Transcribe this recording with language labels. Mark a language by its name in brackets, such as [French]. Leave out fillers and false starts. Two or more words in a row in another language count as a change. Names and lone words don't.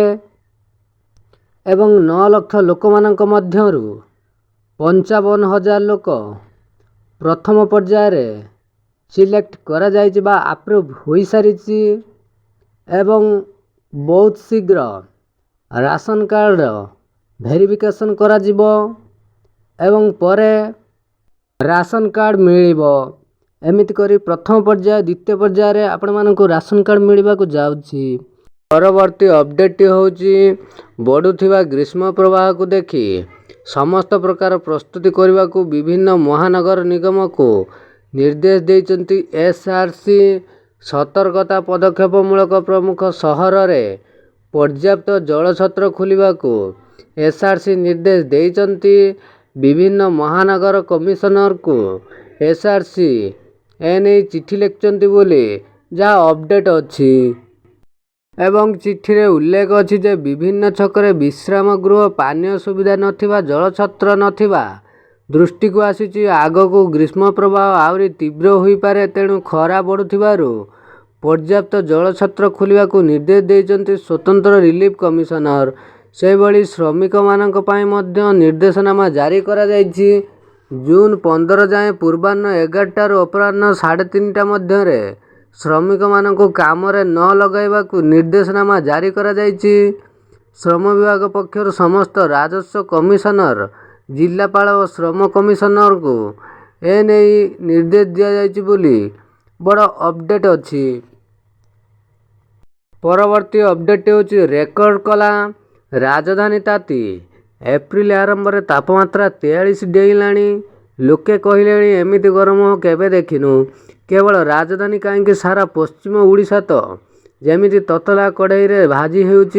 [Odia] ଏବଂ 9 ଲକ୍ଷ ଲୋକ ମାନଙ୍କ ମଧ୍ୟରୁ 55,000 ଲୋକ ପ୍ରଥମ ପର୍ଯ୍ୟାୟ ରେ ସିଲେକ୍ଟ କରା ଯାଇଛି ବା ଅପ୍ରୁଭ ହୋଇ ସାରିଛି ଏବଂ ବହୁତ ଶୀଘ୍ର [English] ration card verification [Odia] କରା ଯିବ ଏବଂ ପରେ [English] ration card [Odia] ମିଳିବ। ଏମିତି କରି ପ୍ରଥମ ପର୍ଯ୍ୟାୟ ଦ୍ୱିତୀୟ ପର୍ଯ୍ୟାୟ ରେ ଆପଣ ମାନଙ୍କୁ [English] ration card [Odia] ମିଳିବା କୁ ଯାଉଛି। ପରବର୍ତ୍ତୀ ଅପଡେଟ ହେଉଛି ବଢ଼ୁଥିବା ଗ୍ରୀଷ୍ମ ପ୍ରବାହ କୁ ଦେଖି ସମସ୍ତ ପ୍ରକାର ପ୍ରସ୍ତୁତି କରିବା କୁ ବିଭିନ୍ନ ମହାନଗର ନିଗମ କୁ ନିର୍ଦ୍ଦେଶ ଦେଇଛନ୍ତି। ଏସଆରସି ସତର୍କତା ପଦକ୍ଷେପ ମୂଳକ ପ୍ରମୁଖ ସହର ରେ ପର୍ଯ୍ୟାପ୍ତ ଜଳ ଛତ୍ର ଖୋଲିବା କୁ ଏସଆରସି ନିର୍ଦ୍ଦେଶ ଦେଇଛନ୍ତି। ବିଭିନ୍ନ ମହାନଗର କମିଶନର କୁ ଏସଆରସି ଏନେଇ ଚିଠି ଲେଖିଛନ୍ତି ବୋଲି ଯା ଅପଡେଟ ଅଛି ଏବଂ ଚିଠି ରେ ଉଲ୍ଲେଖ ଅଛି ଯେ ବିଭିନ୍ନ ଛକରେ ବିଶ୍ରାମ ଗୃହ ପାନୀୟ ସୁବିଧା ନଥିବା ଜଳ ଛତ୍ର ନଥିବା ଦୃଷ୍ଟି କୁ ଆସିଛି। ଆଗ କୁ ଗ୍ରୀଷ୍ମ ପ୍ରବାହ ଆଉରି ତୀବ୍ର ହୋଇ ପାରେ, ତେଣୁ ଖରା ବଢ଼ୁଥିବାରୁ ପର୍ଯ୍ୟାପ୍ତ ଜଳ ଛତ୍ର ଖୋଲିବା କୁ ନିର୍ଦ୍ଦେଶ ଦେଇଛନ୍ତି ସ୍ୱତନ୍ତ୍ର [English] relief commissioner. [Odia] ସେ ଭଳି ଶ୍ରମିକ ମାନଙ୍କ ପାଇଁ ମଧ୍ୟ ନିର୍ଦ୍ଦେଶନାମା ଜାରି କରା ଯାଇଛି। ଜୁନ 15 ଯାଏ ପୂର୍ବାହ୍ନ 11ଟା ରୁ ଅପରାହ୍ନ 3:30 ମଧ୍ୟ ରେ ଶ୍ରମିକ ମାନଙ୍କ କାମ ରେ ନ ଲଗାଇବା କୁ ନିର୍ଦ୍ଦେଶନାମା ଜାରି କରା ଯାଇଛି। ଶ୍ରମ ବିଭାଗ ପକ୍ଷର ସମସ୍ତ ରାଜସ୍ୱ କମିଶନର, ଜିଲ୍ଲାପାଳ ଓ ଶ୍ରମ କମିଶନର କୁ ଏ ନେଇ ନିର୍ଦ୍ଦେଶ ଦିଆ ଯାଇଛି ବୋଲି ବଡ଼ ଅପଡେଟ ଅଛି। ପରବର୍ତ୍ତୀ ଅପଡେଟ୍ ହେଉଛି ରେକର୍ଡ କଲା ରାଜଧାନୀ ତାତି। ଏପ୍ରିଲ ଆରମ୍ଭରେ ତାପମାତ୍ରା 43 ଡେଇଁଲାଣି। ଲୋକେ କହିଲେଣି ଏମିତି ଗରମ କେବେ ଦେଖିନୁ। କେବଳ ରାଜଧାନୀ କାହିଁକି ସାରା ପଶ୍ଚିମ ଓଡ଼ିଶା ତ ଯେମିତି ତତଲା କଡ଼େଇରେ ଭାଜି ହେଉଛି।